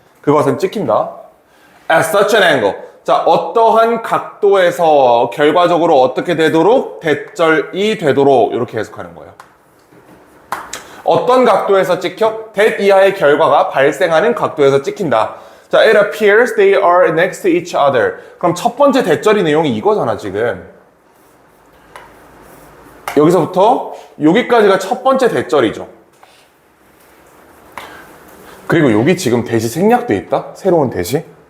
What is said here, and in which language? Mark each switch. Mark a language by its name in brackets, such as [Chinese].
[Korean] 그것은 찍힌다. [English] At such an angle. [Korean] 자, 어떠한 각도에서 결과적으로 어떻게 되도록 대절이 되도록 이렇게 해석하는 거예요. 어떤 각도에서 찍혀? that 이하의 결과가 발생하는 각도에서 찍힌다. [English] 자, it appears they are next to each other. [Korean] 그럼 첫 번째 대절이 내용이 이거잖아, 지금. 여기서부터 여기까지가 첫 번째 대절이죠. 그리고 여기 지금 대시 생략돼 있다? 새로운 대시?